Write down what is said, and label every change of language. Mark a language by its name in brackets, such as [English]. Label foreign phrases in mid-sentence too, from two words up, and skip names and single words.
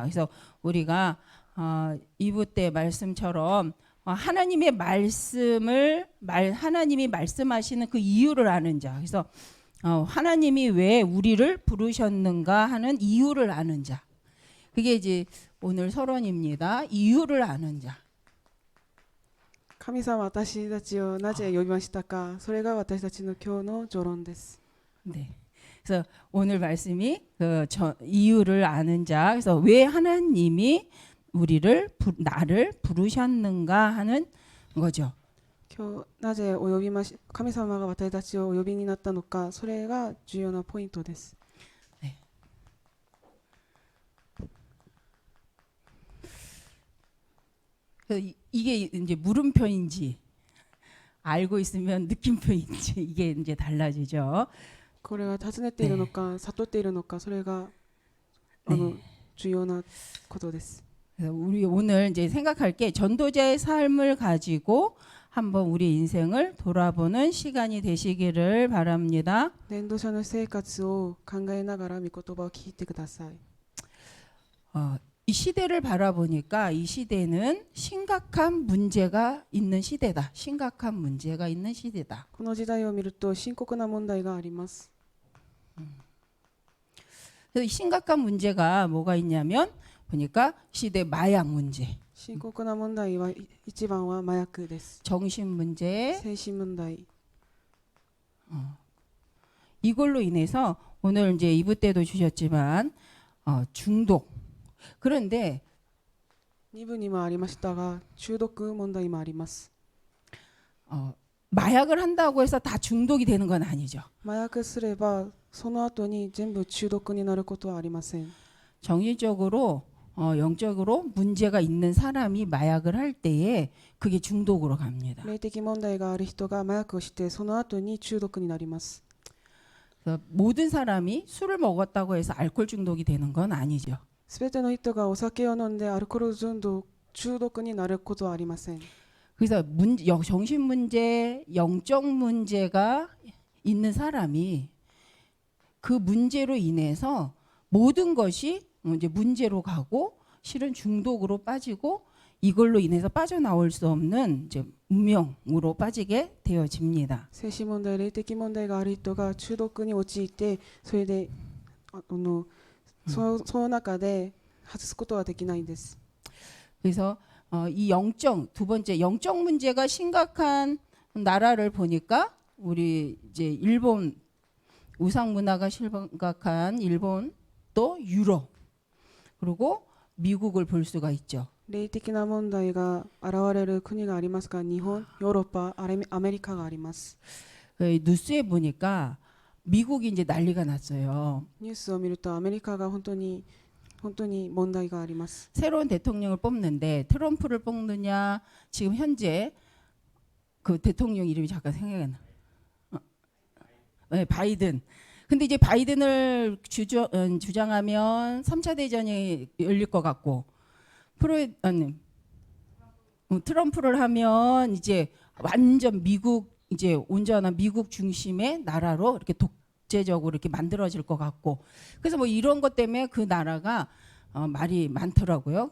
[Korean] 그래서 우리가 2부 때 말씀처럼 하나님의 하나님이 말씀하시는 그 이유를 아는 자. 그래서 하나님이 왜 우리를 부르셨는가 하는 이유를 아는 자. 그게 이제 오늘 서론입니다. 이유를 아는 자. [Japanese] 神様は私たちをなぜ呼びましたか。それが私たちの今日の序論です。 [Korean] 네. 그래서 오늘 말씀이 이유를 아는 자. 그래서 왜 하나님이 나를 부르셨는가 하는 거죠. [Japanese] 今日なぜお呼びまし神様が私たちをお呼びになったのか、それが重要なポイントです。 [Korean] 네. 이게 이제 물음표인지 알고 있으면 느낌표인지 이게 이제 달라지죠. [Japanese] これが尋ねているのか、悟っているのか、それが重要なことです。 [Korean] 그래서 우리 오늘 이제 생각할 게 전도자의 삶을 가지고 한번 우리 인생을 돌아보는 시간이 되시기를 바랍니다. [Japanese] 伝道者の生活を考えながら御言葉を聞いてください。 [Korean] 이 시대를 바라보니까 이 시대는 심각한 문제가 있는 시대다. 심각한 문제가 있는 시대다. [Japanese] この時代を見ると深刻な問題があります。 [Korean] 그래서 이 심각한 문제가 뭐가 있냐면 보니까 시대 마약 문제, [Japanese] 深刻な問題は一番は麻薬です。 [Korean] 정신 문제, [Japanese] 精神問題。 [Korean] 이걸로 인해서 오늘 이제 2부 때도 주셨지만 중독. 그런데 [Japanese] 2 部にもありましたが、中毒問題もあります。 [Korean] 마약을 한다고 해서 다 중독이 되는 건 아니죠. [Japanese] 麻薬すればその後に全部中毒になることはありません。 [Korean] 정신적으로 영적으로 문제가 있는 사람이 마약을 할 때에 그게 중독으로 갑니다. [Japanese] 霊的問題がある人が麻薬をしてその後に中毒になります。 [Korean] 그래서 모든 사람이 술을 먹었다고 해서 알코올 중독이 되는 건 아니죠. [Japanese] すべての人がお酒を飲んでアルコール中毒になることはありません。 [Korean] 그래서 정신 문제, 영적 문제가 있는 사람이 그 문제로 인해서 모든 것이 이제 문제로 가고 실은 중독으로 빠지고 이걸로 인해서 빠져나올 수 없는 이제 운명으로 빠지게 되어집니다. [Japanese] 精神問題、霊的問題がある人が中毒に陥って、それでその中で外すことはできないんです。 [Korean] 그래서 이 두 번째 영적 문제가 심각한 나라를 보니까 우리 이제 일본 우상 문화가 심각한 일본 또 유럽 그리고 미국을 볼 수가 있죠. [Japanese] 霊的な問題が現れる国がありますが、日本、ヨーロッパ、アメリカがあります。 [Korean] 뉴스에 보니까 미국이 이제 난리가 났어요. [Japanese] ニュースを見るとアメリカが本当に問題があります。 [Korean] 새로운 대통령을 뽑는데 트럼프를 뽑느냐 지금 현재 그 대통령 이름이 잠깐 생각이 안 나. 네, 바이든. 근데 이제 바이든을 주장하면 3차 대전이 열릴 것 같고 트럼프를 하면 이제 완전 이제 온전한 미국 중심의 나라로 이렇게 독재적으로 이렇게 만들어질 것 같고 그래서 뭐 이런 것 때문에 그 나라가 말이 많더라고요.